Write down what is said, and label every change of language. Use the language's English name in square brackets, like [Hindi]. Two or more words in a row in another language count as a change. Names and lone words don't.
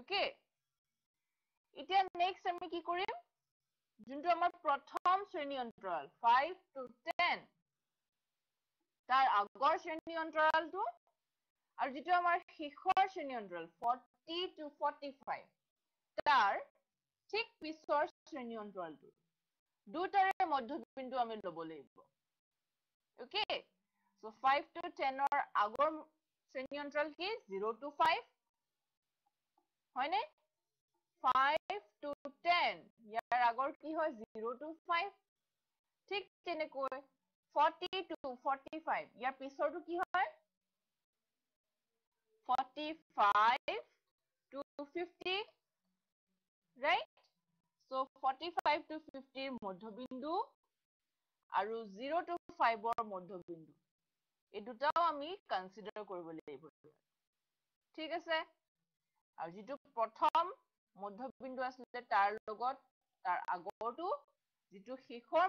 [Assamese] ওকে এতিয়া নেক্সট আমি কি কৰিম যোনটো আমাৰ প্ৰথম শ্ৰেণী অন্তৰাল 5 to 10 তাৰ আগৰ শ্ৰেণী অন্তৰালটো আৰু যেটো আমাৰ শেষৰ শ্ৰেণী অন্তৰাল 40 to 45 তাৰ ঠিক পিছৰ শ্ৰেণী অন্তৰালটো দুটাৰে মধ্যবিন্দু আমি লব লাগিব ওকে সো 5 to 10 ৰ আগৰ শ্ৰেণী অন্তৰাল কি 0 to 5 হয়নে 5 to 10 ইয়াৰ আগৰ কি হয় 0 to 5 ঠিক তেনেকৈ 40 to 45 ইয়াৰ পিছৰটো কি হয় 45 to 50 [English] right so [Assamese] 45 to 50 ৰ মধ্যবিন্দু আৰু 0 to 5 ৰ মধ্যবিন্দু এই দুটাও আমি কনসিডাৰ কৰিব লাগিব ঠিক আছে আৰু যেটো প্ৰথম মধ্যবিন্দু আছিল তাৰ লগত তাৰ আগৰটো যেটো শেষৰ